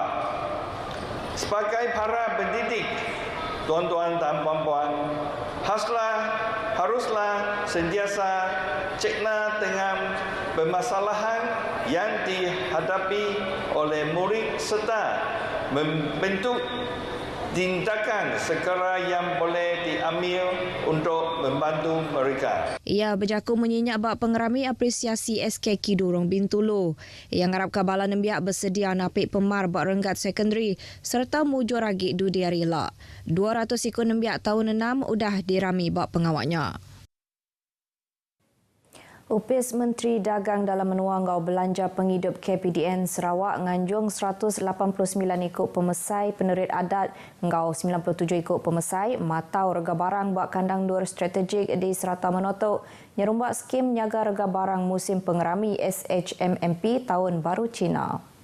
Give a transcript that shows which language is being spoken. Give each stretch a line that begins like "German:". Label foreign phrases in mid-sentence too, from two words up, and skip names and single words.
Malay: Sebagai para pendidik, tuan-tuan dan puan-puan, haruslah sentiasa cekna dengan permasalahan yang dihadapi oleh murid serta membentuk tindakan segera yang boleh diambil untuk membantu mereka.
Iban: Ia berjakuk menyenyak bak pengerami apresiasi SK Kidurong Bintulu yang harap kabalan nembiak bersedia napik pemar bak renggat sekondari serta mujur ragi du diarila. 200 ikut nembiak tahun 6 udah dirami bak pengawaknya. Upis Menteri Dagang dalam Menua ngau belanja penghidup KPDN Sarawak nganjung 189 ikut pemesai penerit adat ngau 97 ikut pemesai matau rega barang buat kandang dur strategik di Serata Menotok nyerumbak skim nyaga rega barang musim pengerami SHMMP Tahun Baru Cina.